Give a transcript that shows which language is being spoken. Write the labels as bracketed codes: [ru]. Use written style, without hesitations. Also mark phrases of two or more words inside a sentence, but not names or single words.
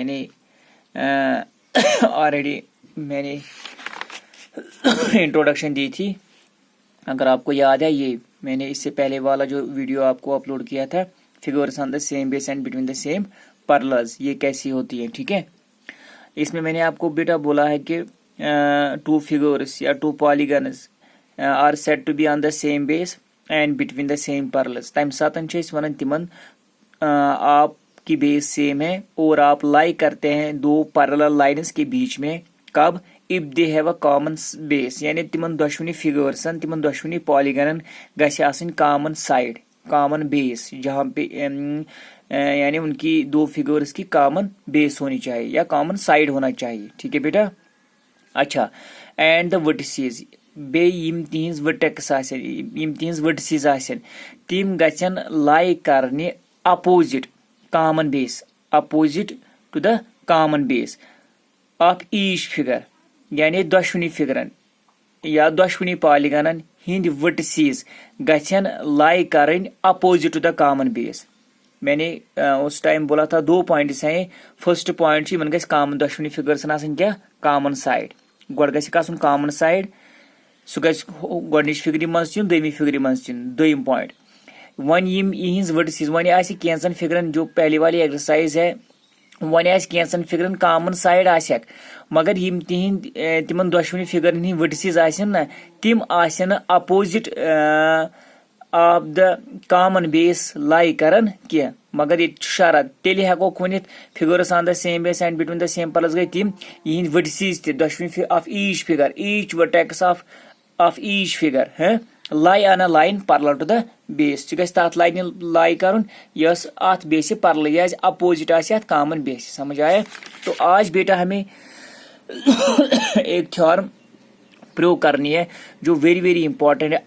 [hi] यानी ऑलरेडी मैंने इंट्रोडक्शन दी थी, अगर आपको याद है। ये मैंने इससे पहले वाला जो वीडियो आपको अपलोड किया था, [en] figures on the same base and between the same parallels, [hi] ये कैसी होती है, ठीक है। इसमें मैंने आपको बेटा बोला है कि [en] two figures या two polygons are said to be on the same base and between the same parallels. [ks] तम सातन वन तिमन [hi] आपकी बेस सेम है और आप लाइक करते हैं दो [en] parallel lines [hi] के बीच में। कब? [en] if they have a common base, [ks] यानी तिमन दशवनी फिगर्सन, तिमन दशवनी पॉलीगनन गछ आसनी कॉमन साइड, कॉमन बेस, [hi] जहाँ पे यानी उनकी दो फिगर्स की [en] common base [hi] होनी चाहिए या [en] common side [hi] होना चाहिए, ठीक है बेटा। [ks] अच्छा, [en] and the vertices [ks] बे यम तिहंज वर्टेक्स आसन, यम तिहंज वर्टिसेस आसन, तिम गछन लाई करने [en] opposite common base, opposite to the common base of each figure, [ks] यानी दशवनी फिगरन या दशवनी पॉलीगनन हिंद वर्टिसेस गछन लाई करने [en] opposite to the common base. [hi] मैंने उस टाइम बोला था दो पॉइंट्स हैं। [en] first point [ks] मन गस कॉमन दशवनी फिगर्स क्या [en] common side, [ks] गोड गस [en] common side, [ks] सह गस गोडनिच फिगर मज चुन, दोयमी फिगर मज चुन, दोयम पॉइंट। वन यम इहंज वर्टिसेस, वन आसि कैंसन फिगरन, [hi] जो पहले वाली एक्सरसाइज है, [ks] वन आसि कैंसन फिगरन [en] common side [ks] आसक, मगर यम तिहंद तिमन दशवनी फिगरन हिंद वर्टिसेस आसन ना, तिम आसन अपोजिट [en] of the common base [ks] लाई करन क्या, मगर ये शरत तेल हेको वन [en] figures on the same base and between the same parallels [ks] गई तिम यहंद वर्टिसेस ते दशवनी [en] of each figure, each vertex of each figure [ks] है [en] lie on a line parallel to the base, [ks] तथ लाइन लाई कर यस अत बेस पैरेलल, यह अपोजिट आत कॉमन बेस। [hi] समझ आया? तो आज बेटा हमें एक थ्योरम प्रूव करनी है जो [en] very very important [hi] है।